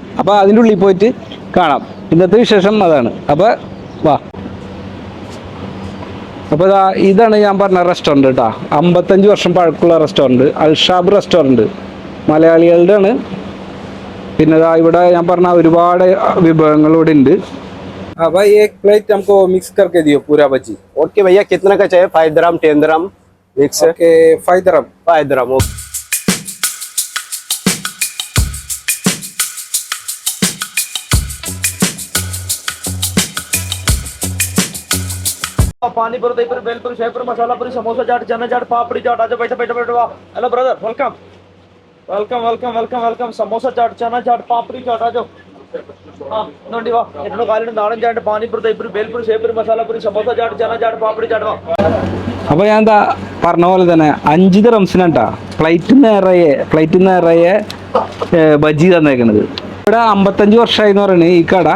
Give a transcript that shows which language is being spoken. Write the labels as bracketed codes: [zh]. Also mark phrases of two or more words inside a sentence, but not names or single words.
[ml] അപ്പോൾ അതിൻ്റെ ഉള്ളിൽ പോയിട്ട് കാണാം. ഇന്നത്തെ വിശേഷം അതാണ്. അപ്പോൾ വാ. അപ്പോൾ ഇതാണ് ഞാൻ പറഞ്ഞ റെസ്റ്റോറൻറ്റ് കേട്ടോ. 55 വർഷം പഴക്കമുള്ള റെസ്റ്റോറൻറ്റ്, അൽഷാബ് റെസ്റ്റോറൻറ്റ്, മലയാളികളുടെ ആണ്. പിന്നെ ഇവിടെ ഞാൻ പറഞ്ഞ ഒരുപാട് വിഭവങ്ങൾ ഇവിടെ ഉണ്ട്. [hi] हाँ भाई, एक प्लेट हमको मिक्स करके दियो पूरा बजी। ओके भैया, कितना का चाहिए? 5 dirham 10 dirham मिक्स? ओके 5 dirham 5 dirham। पानी पूरी, दही पूरी, बेल पूरी, शेव पूरी, मसाला पूरी, समोसा चाट, चना चाट, पापड़ी चाट। आजा बैठो बैठो बैठो। [en] hello brother, welcome welcome welcome welcome welcome. [hi] समोसा चाट, चना चाट, पापड़ी चाट, आ जाओ। [ml] അപ്പൊ ഞാൻ എന്താ പറഞ്ഞ പോലെ തന്നെ 5 ദിറംസിനാട്ടാ പ്ലേറ്റ് നിറയെ ബജി തന്നേക്കണത്. ഇവിടെ 55 വർഷമായി എന്ന് പറയുന്നത് ഈ കട.